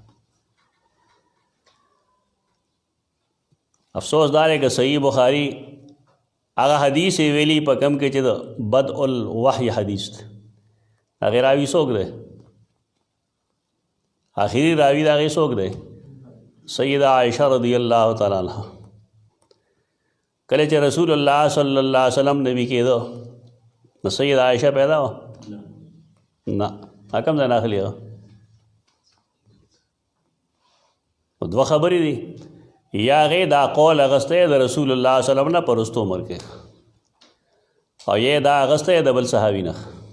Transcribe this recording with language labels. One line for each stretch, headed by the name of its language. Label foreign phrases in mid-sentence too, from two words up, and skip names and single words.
Pashto: افسوس دا دی که صحیح بخاري هغه حدیث یې ویلي په کم کې چې د بدء الوحی حدیث دی، هغې راوي څوک دی؟ آخري راوي د هغې څوک دی؟
Arabic: سیدہ عائشہ رضی اللہ تعالیٰ عنہ.
Pashto: کله چې رسول الله
Arabic: صلی الله علیه وسلم
Pashto: نبی کېده نو سیدہ عائشہ پیدا وه؟ نه. کوم ځای نه اخلي هغه؟ دوه خبرې دي، یا هغې دا قول اخیستی د رسول الله
Arabic: صلی الله علیه وسلم
Pashto: نه په وروستو عمر کې، او یا دا اخیستی د بل صحابي نه.